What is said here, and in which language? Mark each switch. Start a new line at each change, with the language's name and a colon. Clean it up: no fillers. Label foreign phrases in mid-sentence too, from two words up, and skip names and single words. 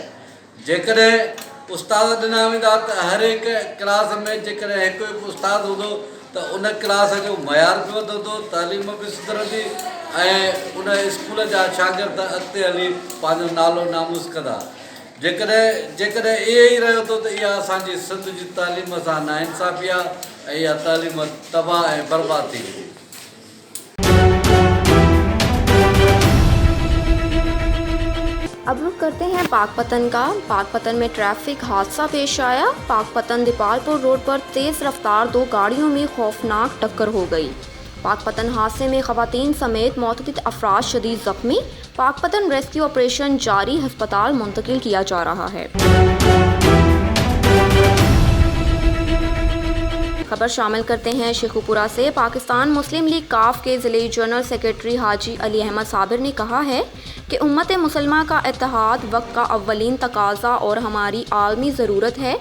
Sindhi: जेकॾहिं उस्ताद ॾिना वेंदा त हर हिकु क्लास में जेकॾहिं हिकु हिकु उस्ताद हूंदो त उन क्लास जो मयार बि वधंदो, तालीम बि सुधरंदी ऐं उन स्कूल जा शागिर्द अॻिते हली पंहिंजो नालो नामूस कंदा। जेकॾहिं इहे ई रहियो थो त इहा असांजी सिंध जी तालीम सां नाइंसाफ़ी आहे ऐं इहा तालीम तबाह ऐं बर्बाद थी वेंदी।
Urdu: اب رخ کرتے ہیں پاک پتن کا۔ پاک پتن میں ٹریفک حادثہ پیش آیا۔ پاک پتن دیپال پور روڈ پر تیز رفتار 2 گاڑیوں میں خوفناک ٹکر ہو گئی۔ پاک پتن حادثے میں خواتین سمیت متعدد افراد شدید زخمی. پاک پتن ریسکیو آپریشن جاری، ہسپتال منتقل کیا جا رہا ہے. خبر شامل کرتے ہیں شیخوپورہ سے. پاکستان مسلم لیگ قاف کے ضلعے جنرل سیکرٹری حاجی علی احمد صابر نے کہا ہے کہ امت مسلمہ کا اتحاد وقت کا اولین تقاضا اور ہماری عالمی ضرورت ہے.